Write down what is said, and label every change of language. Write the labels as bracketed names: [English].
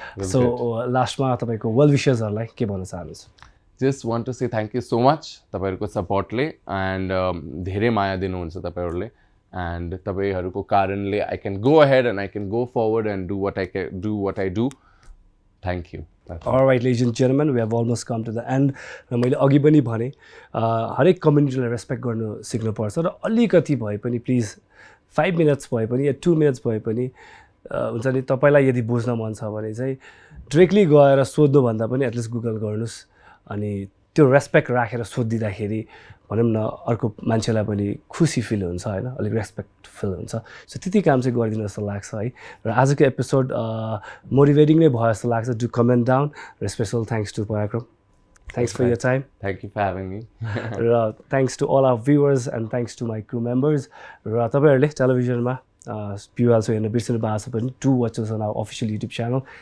[Nepali] So लास्टमा तपाईको well विशर्सहरुलाई के भन्न चाहनुहुन्छ [English] Just want to say thank you so much [Nepali] तपाईहरुको सपोर्टले [English] and [Nepali] धेरै माया दिनुहुन्छ तपाईहरुले [English] and [Nepali] तपाईहरुको कारणले [English] I can go ahead and I can go forward and do what I do. Thank you. All right, ladies and gentlemen, we have almost come to the end. [Nepali] र मैले अघि पनि भने हरेक कम्युनिटीलाई रेस्पेक्ट गर्नु सिक्नुपर्छ र अलिकति भए पनि प्लिज 5 मिनट्स भए पनि या 2 मिनट्स भए पनि हुन्छ नि तपाईलाई यदि बुझ्न मन छ भने चाहिँ डाइरेक्टली गएर सोध्नु भन्दा पनि एटलिस्ट गुगल गर्नुस् अनि त्यो रेस्पेक्ट राखेर सोधिदिँदाखेरि भनौँ न अर्को मान्छेलाई पनि खुसी फिल हुन्छ हैन अलिक रेस्पेक्ट फिल हुन्छ सो त्यति काम चाहिँ गरिदिनु जस्तो लाग्छ है र आजको एपिसोड मोटिभेटिङ नै भयो जस्तो लाग्छ डु कमेन्ट डाउन र स्पेशल थ्याङ्क्स टु पराक्रम [English] Thanks for your time. Thank you for having me. Thanks to all our viewers and thanks to my crew members. [Nepali] र तपाईहरुले टेलिभिजनमा [English] PYL so [Nepali] हेर्न बिर्सनु भएको छ भने [English] do watch us on our official YouTube channel.